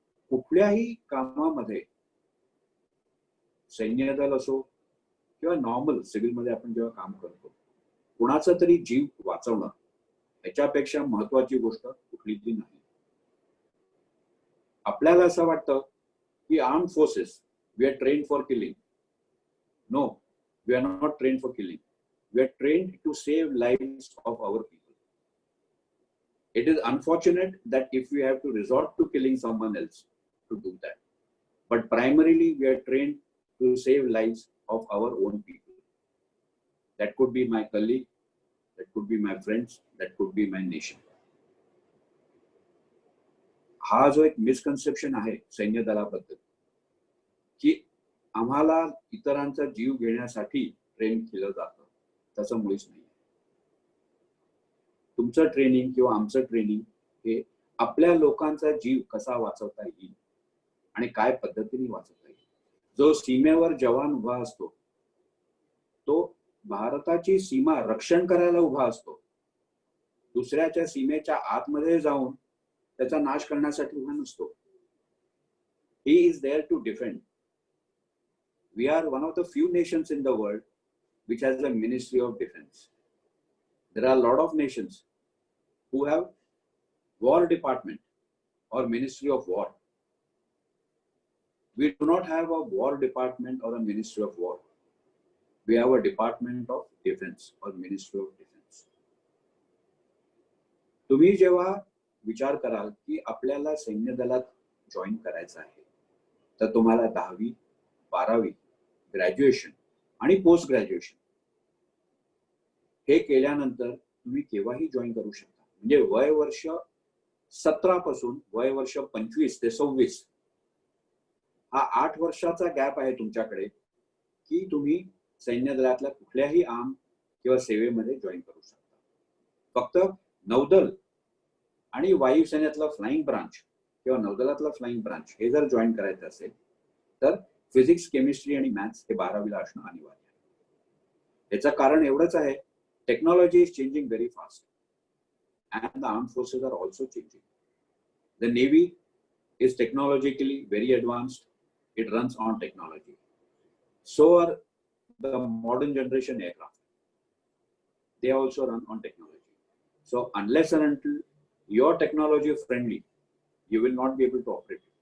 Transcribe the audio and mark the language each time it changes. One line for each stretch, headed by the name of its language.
Marathi: कुठल्याही कामामध्ये सैन्य दल असो किंवा नॉर्मल सिव्हिल मध्ये आपण जेव्हा काम करतो, कुणाचा तरी जीव वाचवणं याच्यापेक्षा महत्वाची गोष्ट कुठलीच नाही. आपल्याला असं वाटतं की
English: Armed forces we are trained for killing. No, we are not trained for killing. We are trained to save lives of our people. It is unfortunate that if we have to resort to killing someone else to do that, but primarily we are trained to save lives of our own people. That could be my colleague, that could be my friends, that could be my nation.
Marathi: हा जो एक misconception आहे सैन्य दलाबद्दल की आम्हाला इतरांचा जीव घेण्यासाठी ट्रेन केलं जातं, तसं मुळीच नाही. तुमचं ट्रेनिंग किंवा आमचं ट्रेनिंग हे आपल्या लोकांचा जीव कसा वाचवता येईल आणि काय पद्धतीने वाचवता येईल. जो सीमेवर जवान उभा असतो तो भारताची सीमा रक्षण करायला उभा असतो, दुसऱ्याच्या सीमेच्या आतमध्ये जाऊन त्याचा नाश करण्यासाठी उभा नसतो.
English: He is there to defend. We are one of the few nations in the world which has a Ministry of Defense. There are a lot of nations who have War Department or Ministry of War. We do not have a war department or a ministry of war. We have a department of defense or ministry of defense.
Marathi: तुम्ही जेव्हा विचार कराल की आपल्याला सैन्य दलात join करायचं आहे, तर तुम्हाला 10वी 12वी ग्रॅज्युएशन आणि पोस्ट ग्रॅज्युएशन हे केल्यानंतर तुम्ही केव्हाही जॉईन करू शकता. म्हणजे वय वर्ष 17 पासून वय वर्ष 25 ते 26 हा 8 वर्षाचा गॅप आहे तुमच्याकडे की तुम्ही सैन्य दलातल्या कुठल्याही आर्म किंवा सेवेमध्ये जॉईन करू शकता. फक्त नौदल आणि वायुसेनेतला फ्लाइंग ब्रांच किंवा नौदलातला फ्लाइंग ब्रांच हे जर जॉईन करायचं असेल तर फिजिक्स, केमिस्ट्री आणि मॅथ्स हे 12वीला असणं अनिवार्य आहे. याचं कारण एवढंच आहे,
English: Technology is changing very fast and the armed forces are also changing. The Navy is technologically very advanced. It runs on technology. So are the modern generation aircraft. They also run on technology. So unless and until you're technology friendly, you will not be able to operate.